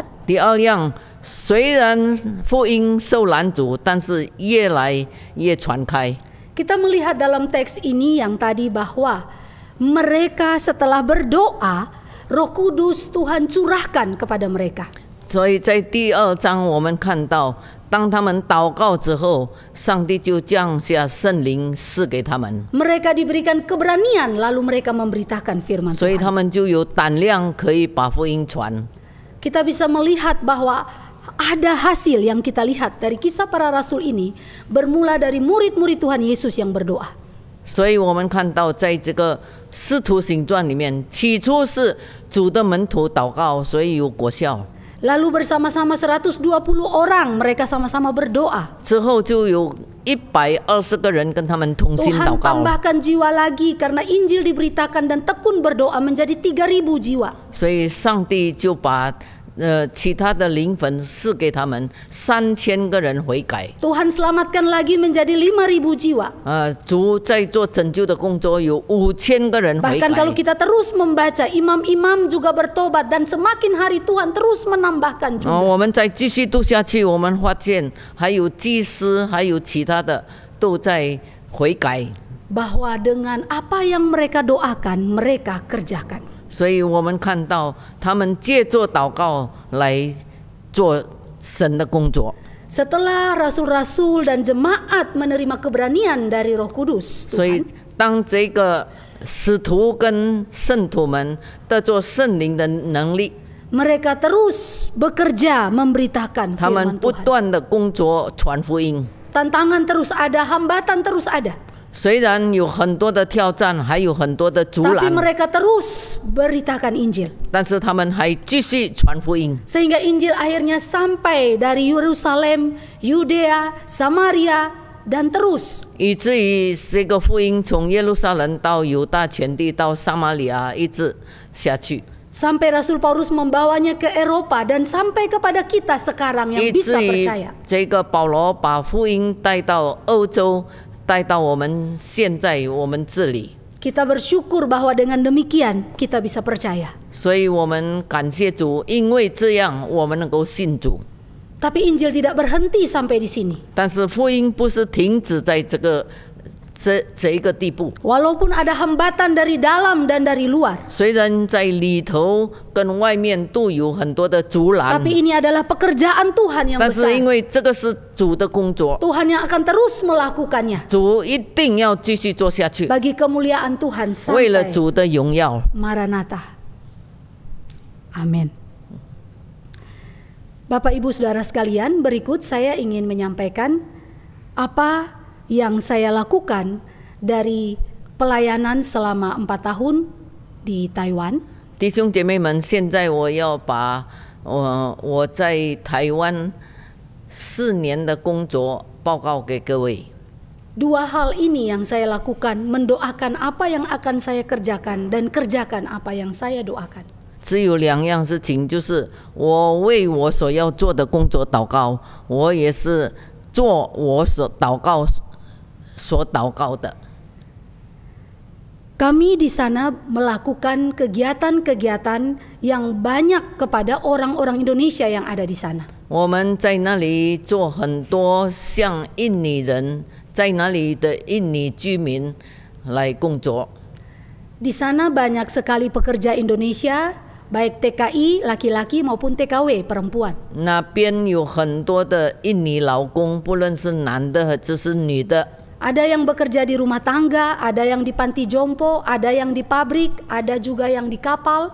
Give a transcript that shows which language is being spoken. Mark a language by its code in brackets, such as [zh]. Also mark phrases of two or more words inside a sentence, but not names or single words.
[zh] 第二样，虽然福音受拦阻，但是越来越传开。 [id] Kita melihat dalam teks ini yang tadi bahwa mereka setelah berdoa, Roh Kudus Tuhan curahkan kepada mereka. [zh] 所以在第2章我们看到，当他们祷告之后，上帝就降下圣灵赐给他们， [id] Mereka diberikan keberanian lalu mereka memberitakan firman [zh] 所以 [id] Tuhan. [zh] 他们就有胆量可以把福音传。 [id] Kita bisa melihat bahwa ada hasil yang kita lihat dari kisah para rasul ini bermula dari murid-murid Tuhan Yesus yang berdoa. [zh] 所以我们看到，在这个使徒行传里面，起初是主的门徒祷告，所以有果效。 [id] Lalu bersama-sama 120 orang mereka sama-sama berdoa. [zh] 之后就有120个人跟他们同心祷 [id] Tuhan [zh] 告， [id] tambahkan jiwa lagi karena Injil diberitakan dan tekun berdoa menjadi 3.000 jiwa. [zh] 所以上帝就把其他的灵魂赐给他们3000个人悔改。 [id] Tuhan selamatkan lagi menjadi 5.000 jiwa. [zh] 主在做拯救的工作，有5000个人悔 [id] Bahkan kalau [zh] 改。 [id] kita terus membaca, imam-imam juga bertobat dan semakin hari Tuhan terus menambahkan jumlah. [zh] 我们再继续读下去，我们发现还有祭司，还有其他的都在悔改。 [id] Bahwa dengan apa yang mereka doakan, mereka kerjakan. [zh] 所以我们看到他们借着祷告来做神的工作。 [id] Setelah rasul-rasul dan jemaat menerima keberanian dari Roh Kudus, [zh] 所以 [id] Tuhan, [zh] 当这个使徒跟圣徒们得着圣灵的能力， [id] mereka terus bekerja memberitakan [zh] 他们 [id] firman [zh] 不 [id] Tuhan. [zh] 断的工作传福音。 [id] Tantangan terus ada, hambatan terus ada. [zh] 虽然有很多的挑战，还有很多的阻 [id] Tapi [zh] 拦， [id] mereka terus beritakan Injil. [zh] 但是他们还继续传福音。 [id] Sehingga Injil akhirnya sampai dari Yerusalem, Yudea, Samaria, dan terus. [zh] 以至于这个福音从耶路撒冷到犹大全地到撒玛利亚一直下去， [id] Sampai Rasul Paulus membawanya ke Eropa dan sampai kepada kita sekarang yang [zh] 以 [id] bisa [zh] 至于 [id] percaya. [zh] 这个保罗把福音带到欧洲，带到我们现在我们这里。 [id] Kita bersyukur bahwa dengan demikian kita bisa percaya. [zh] 所以我们感谢主，因为这样我们能够信主。 [id] Tapi Injil tidak berhenti sampai di sini. [zh] 但是福音不是停止在这一个地步， [id] Walaupun ada hambatan dari dalam dan dari luar. [zh] 虽然在里头跟外面都有很多的阻拦， [id] Tapi ini adalah pekerjaan Tuhan yang [zh] 但是因 [id] besar. [zh] 为这个是主的工作， [id] Tuhan yang akan terus melakukannya. [zh] 主一定要继续做下去， [id] Bagi kemuliaan Tuhan [zh] 为了 [id] sampai [zh] 主的荣耀。 [id] Maranatha. Amin. Bapak Ibu Saudara sekalian, berikut saya ingin menyampaikan apa yang saya lakukan dari pelayanan selama 4 tahun di Taiwan. [zh] 弟兄姐妹们，现在我要把我在台湾4年的工作报告给各位。 [id] Dua hal ini yang saya lakukan, mendoakan apa yang akan saya kerjakan dan kerjakan apa yang saya doakan. [zh] 只有2样事情，就是我为我所要做的工作祷告，我也是做我所祷告的。 [id] Kami di sana melakukan kegiatan-kegiatan yang banyak kepada orang-orang Indonesia yang ada di sana. [zh] 我们在那里做很多像印尼人，在那里的印尼居民来工作。 [id] Di sana banyak sekali pekerja Indonesia, baik TKI laki-laki maupun TKW perempuan. [zh] 那边有很多的印尼劳工，不论是男的还是女的。 [id] Ada yang bekerja di rumah tangga, ada yang di panti jompo, ada yang di pabrik, ada juga yang di kapal.